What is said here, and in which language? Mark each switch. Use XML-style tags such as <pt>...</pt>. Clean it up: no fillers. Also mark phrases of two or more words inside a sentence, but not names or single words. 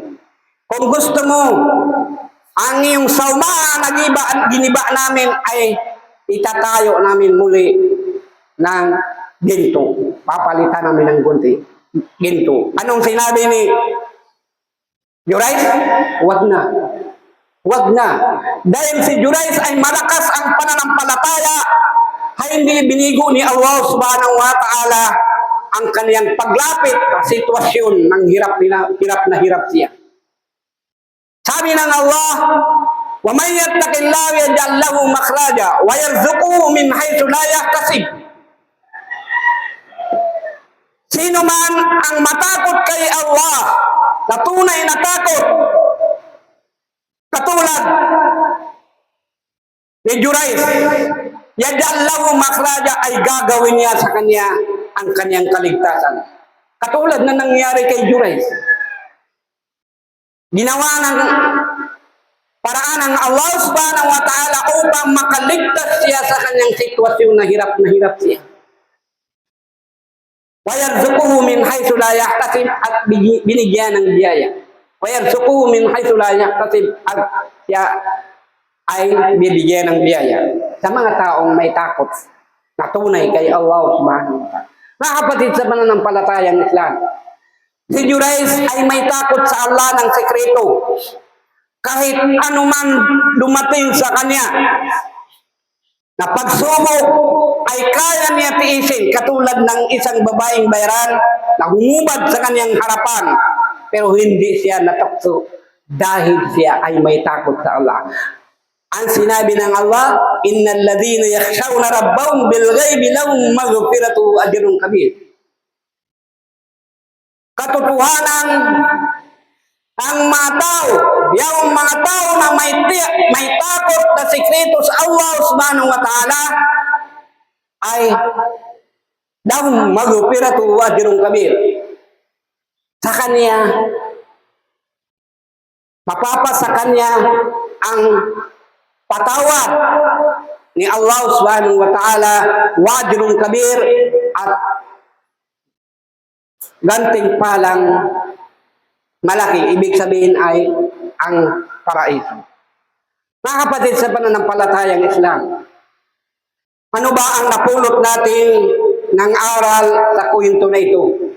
<tl>Kung gusto mo, ang iyong sauma na giniba namin ay itatayo namin muli ng ginto. Papalitan namin ng ginto. Anong sinabi ni Jurais? Wag na. Wag na. Dahil si Jurais ay malakas ang pananampalataya, ay hindi binigo ni Allah</tl> <ar>سبحانه وتعالى</ar> <tl>ang kaniyang paglapit sa sitwasyon ng hirap na hirap siya. Sabi ng Allah,</tl> <ar>وَمَنْ يَتَّقِ اللَّهَ يَجْعَلْ لَهُ مَخْرَجًا وَيَرْزُقْهُ مِنْ حَيْثُ لَا يَحْتَسِبُ.</ar> <tl>Sino man ang matakot kay Allah, na tunay na takot, katulad ni Jurais,</tl> <ar>يجعل له مخرجا,</ar> <tl>ay gagawin niya sa kanya ang kanyang kaligtasan. Katulad na nangyari kay Jurais. Ginawa ng paraan ng Allah</tl> <ar>سبحانه وتعالى</ar> <tl>upang makaligtas siya sa kanyang sitwasyon na hirap siya.</tl> <ar>ويرزقه من حيث لا يحتسب,</ar> <tl>at binigyan ng biyaya.</tl> <ar>ويرزقه من حيث لا يحتسب,</ar> <tl>at siya ay bibigyan ng biyaya sa mga taong may takot na tunay kay Allah</tl> <ar>سبحانه وتعالى.</ar> <tl>Mga kapatid sa pananampalatayang Islam, si Jurayz ay may takot sa Allah ng sekreto. Kahit anuman dumating sa kanya na pagsubok ay kaya niya tiisin, katulad ng isang babaeng bayran na humubad sa kanyang harapan, pero hindi siya natakso dahil siya ay may takot sa Allah. Ang sinabi ng Allah,</tl> <ar>إن الذين يخشون ربهم بالغيب لهم مغفرة وأجر كبير.</ar> <tl>Katotohanan, ang mga tao, yung mga tao na may takot na sikreto sa Allah</tl> <ar>سبحانه وتعالى</ar> <tl>ay</tl> <ar>لهم مغفرة وأجر كبير.</ar> <tl>Sa kanya, mapapasa kanya ang patawad ni Allah</tl> <ar>سبحانه وتعالى، وأجر كبير,</ar> <tl>at ganting palang malaki. Ibig sabihin ay ang paraiso. Mga kapatid sa pananampalatayang Islam, ano ba ang napulot natin ng aral sa kwento na ito?</tl>